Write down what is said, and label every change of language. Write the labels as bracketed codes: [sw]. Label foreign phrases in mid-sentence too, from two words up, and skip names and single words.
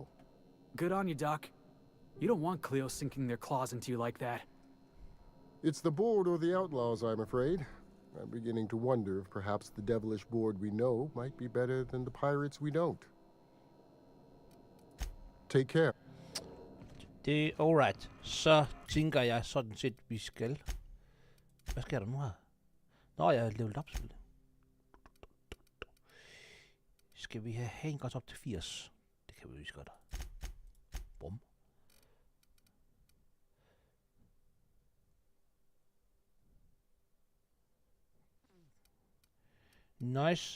[en] Good on you, Doc. You don't want Cleo sinking their claws into you like that. It's the board or the outlaws, I'm afraid. I'm beginning to wonder if perhaps the devilish board we know might be better than the pirates we don't. Take care. [da] Det er alright. Så tænker jeg sådan set, vi skal... Hvad sker der nu her? Nå, jeg er levelet op selvfølgelig. Skal vi have hængt os op til 80? Det kan vi jo godt. Bum. Nice.